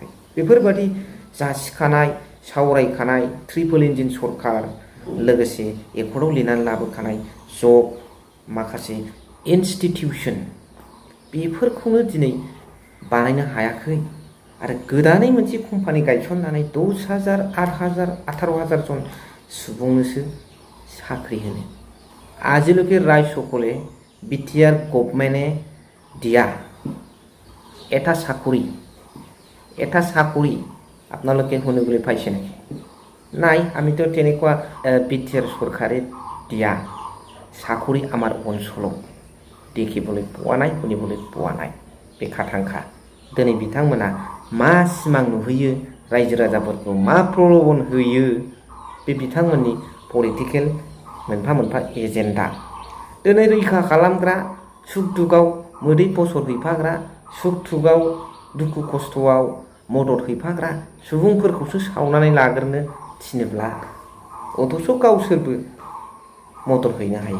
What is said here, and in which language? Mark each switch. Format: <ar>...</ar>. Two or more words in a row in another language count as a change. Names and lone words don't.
<brx>बेफोरबादि जासिखानाय, सावरायखानाय</brx> <en>triple engine</en> <brx>सरकार, लोगोसे एकर्डआव लिरनानै लाबोखानाय जब माखासे इनस्टिटिउसन, बेफोरखौनो दिनै बानायनो हायाखै। आरो गोदानै मोनसे कम्पानि गायसननानै 10,000, 8,000, 18,000 जन सुबुंनोसो साख्रि होनो।</brx> <as>আজিলৈকে ৰাইজসকলে BTR গভৰ্ণমেণ্টে দিয়া এটা চাকৰি আপোনালোকে শুনিবলৈ পাইছে নেকি? নাই, আমিতো তেনেকুৱা BTR চৰকাৰে দিয়া চাকৰি আমাৰ অঞ্চলত দেখিবলৈ পোৱা নাই, শুনিবলৈ পোৱা নাই।</as> <brx>बे खाथांखा। दिनै बिथांमोना मा सिमां नुहैयो, रायजो राजाफोरखौ मा प्रलोभन होयो, बे बिथांमोननि पलिटिकेल मोनफा मोनफा एजेन्डा। दिनै रैखा खालामग्रा, सुख दुखुआव मोदै पसर हैफाग्रा, सुख दुखुआव दुखु खस्थ'आव मदद हैफाग्रा सुबुंफोरखौसो सावनानै लाग्रोनो थिनोब्ला, अथ'स' गावसोरबो मदद हैनो हायो।</brx>